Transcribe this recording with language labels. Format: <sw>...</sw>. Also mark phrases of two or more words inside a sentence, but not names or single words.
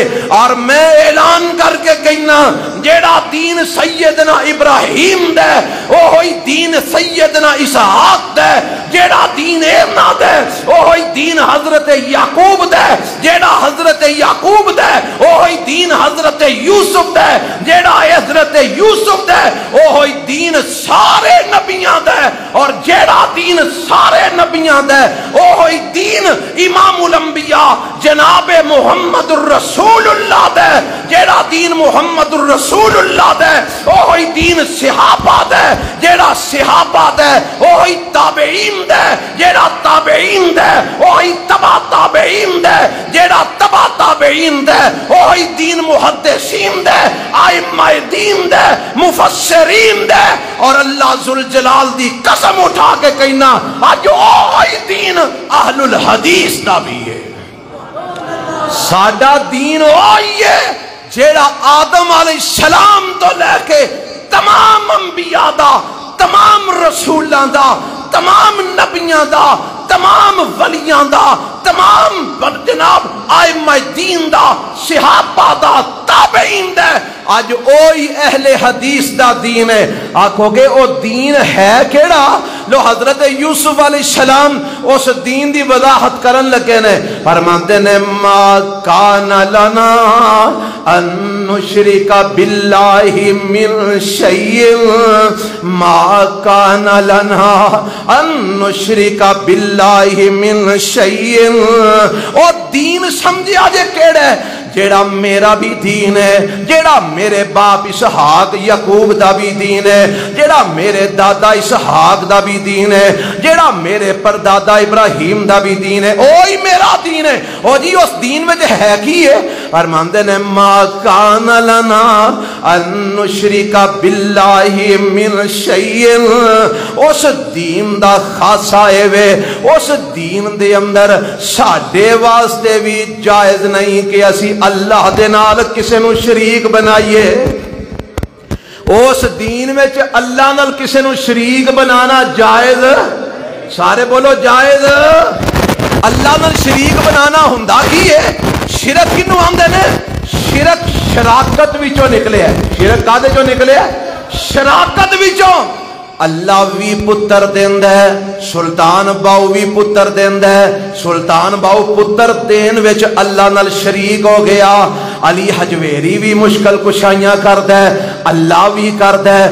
<pa>اور میں اعلان کر کے کہنا جیڑا دین سیدنا ابراہیم دے او ہوئی دین سیدنا اسحاق دے, جیڑا دین ایمنا دے او ہوئی دین حضرت یعقوب دے, جیڑا حضرت یعقوب دے او ہوئی دین حضرت یوسف دے, جیڑا حضرت یوسف دے او ہوئی دین سارے نبیاں دے, اور جیڑا دین سارے نبیاں دے او ہوئی دین امام الانبیاء جناب محمد الرسول اللہ دے, جیڑا دین محمد الرسول اللہ دے او ہوئی دین صحابہ دے, جیڑا صحابہ دے او ہوئی تابعین دے, جیڑا تابعین دے او ہوئی تبع تابعین دے, جیڑا تبع تابعین دے او ہوئی دین محدثین دے, ائمہ دین دے, مفسرین دے. اور اللہ ذوالجلال دی قسم اٹھا کے کہنا اج اوہی دین اہل الحدیث دا بھی ہے. ساڈا دین اوہی ہے جیڑا آدم علیہ السلام تو لے کے تمام انبیاء دا, تمام رسولاں دا, تمام نبیاں دا, تمام ولیاں دا, تمام جناب ائمہ دین دا, صحابہ دا, تابعین دا. آج اوہی اہل حدیث دا دین ہے. آکھو گے او دین ہے کیڑا؟ لو حضرت یوسف علیہ السلام اس دین دی وضاحت کرن لگے نے. فرماتے نے</pa> <ar>ما کان لنا ان نشرک باللہ من شیء, ما کان لنا ان نشرک باللہ من شیء</ar> <pa>او دین سمجھیا جے کیڑا ہے؟ جیڑا میرا بھی دین ہے، جیڑا میرے باپ اسحاق یعقوب دا بھی دین ہے، جیڑا میرے دادا اسحاق دا بھی دین ہے، جیڑا میرے پردادا ابراہیم دا بھی دین ہے، اوہی میرا دین ہے۔ او جی اس دین میں جو ہے کی ہے؟ فرماندے نے</pa> <ar>ما کان لنا ان نشرک باللہ من شیء،</ar> <pa>اس دین دا خاصا ہے وے، اس دین دے اندر ساڈے واسطے بھی جائز نہیں کہ اسی اللہ دے نال کسے نو شریک بنائیے۔ اس دین میں اللہ نال کسے نو شریک بنانا جائز، سارے بولو جائز۔ اللہ نال شریک بنانا ہوندا کی ہے؟ شرک کنوں آندے نے؟ شرک شراکت وچوں نکلے ہے۔ شرک کادے چوں نکلے ہے؟ شراکت وچوں۔ اللہ بھی پتر دیندا ہے، سلطان باؤ بھی پتر دیندا ہے، سلطان باؤ پتر دین وچ اللہ نال شریک ہو گیا۔ علی حجویری بھی مشکل کشائیاں کردا ہے، اللہ بھی کردا ہے۔</pa>